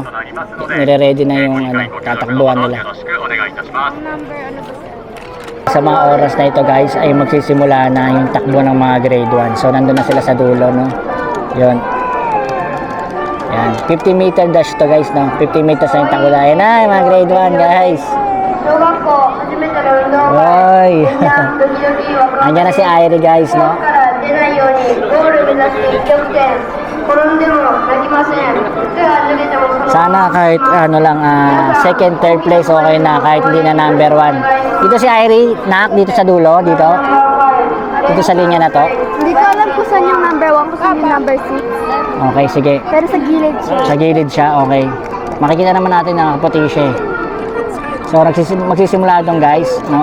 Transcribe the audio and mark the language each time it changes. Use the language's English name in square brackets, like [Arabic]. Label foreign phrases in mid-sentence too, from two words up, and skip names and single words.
[Filipino] Nire-ready na yung tatakbuhan nila. Sa mga oras na ito guys, ay magsisimula na yung takbo ng mga grade 1. So nandun na sila sa dulo, no? Yun. Yan, 50 [English] meter dash [Filipino] to guys, no? 50 meters na yung takbo na. Yan na, mga grade 1 guys. Ay. Nandiyan na si Airi guys, no? [Japanese] 出ないようにゴール目指して一直線。転んでも泣きません。靴が脱げてもその [Filipino] Sana kahit ano lang, [English] second, third place okay [Filipino] na, kahit hindi na number 1. Dito si Irie, nak, dito sa dulo, dito. Dito sa linya na to. Hindi ko alam kung saan yung number 1, kung saan yung number 6. Okay, sige. Pero sa gilid siya. Sa gilid siya, okay. Makikita naman natin na puti siya. So, magsisimula itong guys, no?